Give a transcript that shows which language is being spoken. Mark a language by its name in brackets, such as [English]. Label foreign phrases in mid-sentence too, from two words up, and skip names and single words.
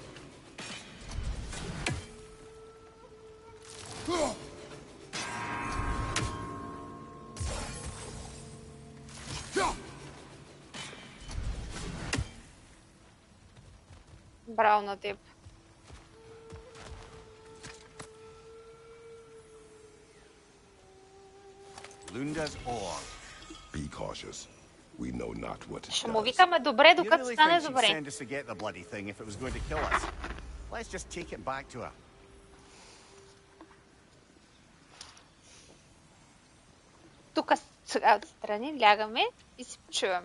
[Bulgarian] Браво на теб. [English] Lunda's ore. Be cautious. We know not what it [Bulgarian] Ще му [English] does. [Bulgarian] викаме добре, [English] You [Bulgarian] докато [English] really [Bulgarian] стане [English] think she'd [Bulgarian] добре. [English] send us to get the bloody thing if it was going to kill us? Let's just take it back to her. [Bulgarian] Тук сега отстрани лягаме и си почиваме.